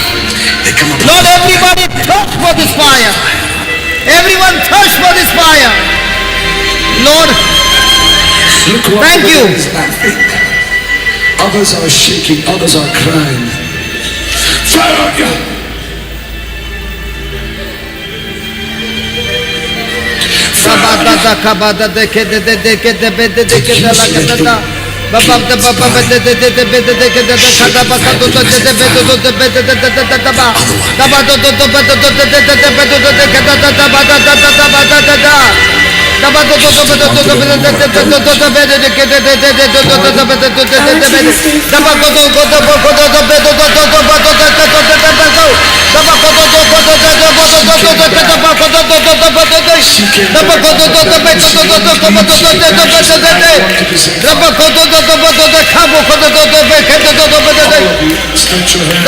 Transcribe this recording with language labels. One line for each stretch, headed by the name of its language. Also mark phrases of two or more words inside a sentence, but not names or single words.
English: They come up. Lord, everybody thirst for this fire. Everyone thirst for this fire. Lord, Look what Thank you. is laughing. Others are shaking. Others are crying. Fire on you. Kabada kabada deke de deke de bede deke de la kadada. Babam da baba bede de bede deke de kada baka do de bede do de bede de ba. Daba do do bede do de bede do de kada da ba da da da. Daba do do bede do bede de bede de ke de bede do bede do bede. Daba do do bede do bede do. Daba do Stretch your hands.